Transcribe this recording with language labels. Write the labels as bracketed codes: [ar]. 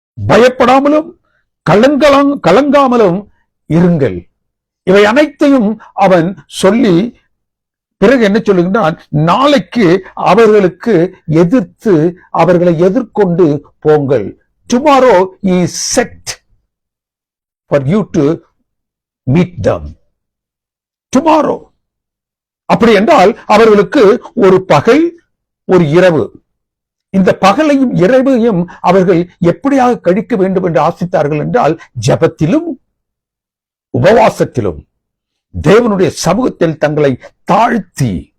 [ta] பயப்படாமலும் கலங்காமலும் இருங்கள். இவை அனைத்தையும் அவன் சொல்லி பிறகு என்ன சொல்லுகின்றான்? நாளைக்கு அவர்களுக்கு எதிர்த்து அவர்களை எதிர்கொண்டு போங்கள். [en] Tomorrow is set for you to meet them. Tomorrow. [ta] அப்படி என்றால் அவர்களுக்கு ஒரு பகல், ஒரு இரவு. இந்த பகலையும் இரவையும் அவர்கள் எப்படியாக கழிக்க வேண்டும் என்று ஆசித்தார்கள் என்றால், ஜெபத்திலும் உபவாசத்திலும் தேவனுடைய சமூகத்தில் தங்களை தாழ்த்தி